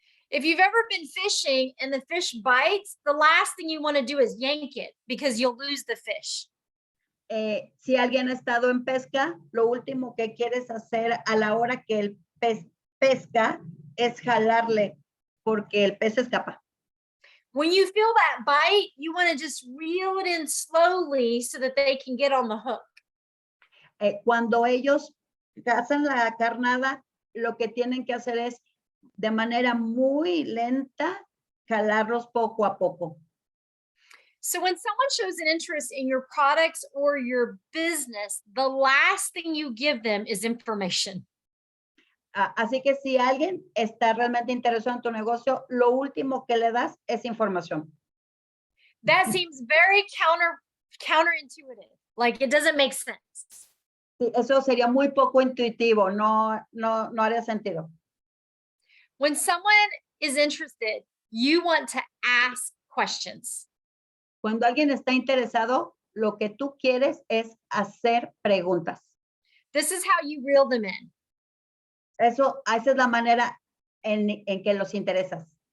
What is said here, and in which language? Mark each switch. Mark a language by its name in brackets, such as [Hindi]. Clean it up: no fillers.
[English] If you've ever been fishing and the fish bites, the last thing you want to do is yank it because you'll lose the fish. [Spanish] Si alguien ha estado en pesca, lo último que quieres hacer a la hora que el pez pesca es jalarle porque el pez escapa. [English] When you feel that bite, you want to just reel it in slowly so that they can get on the hook. [Spanish] Cuando ellos cazan la carnada, lo que tienen que hacer es de manera muy lenta jalarlos poco a poco. [English] So when someone shows an interest in your products or your business, the last thing you give them is information. [Spanish] Así que si alguien está realmente interesado en tu negocio, lo último que le das es información. [English] That seems very counterintuitive. Like it doesn't make sense. [Spanish] Sí, eso sería muy poco intuitivo, no haría sentido. [English] When someone is interested, you want to ask questions. [Spanish] Cuando alguien está interesado, lo que tú quieres es hacer preguntas. [English] This is how you reel them in. [Spanish] Esa es la manera en que los interesas.